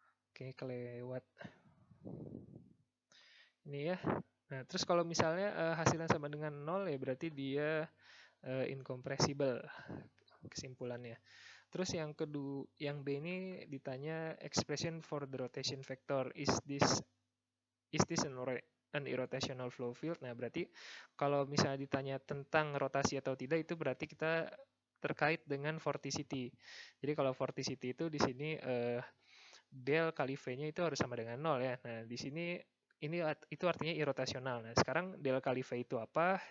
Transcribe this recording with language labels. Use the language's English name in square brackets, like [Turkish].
[Indonesian] Oke, kelewat. Ini ya. Nah, terus kalau misalnya hasilnya sama dengan 0 ya berarti dia incompressible kesimpulannya. Terus yang kedua, yang B ini ditanya [English] expression for the rotation vector. Is this an irrotational flow field? [Indonesian] Nah, berarti kalau misalnya ditanya tentang rotasi atau tidak itu berarti kita terkait dengan vorticity. Jadi kalau vorticity itu di sini del kali V-nya itu harus sama dengan 0 ya. Nah, di sini itu artinya irrotasional. Nah, sekarang del kali V itu apa?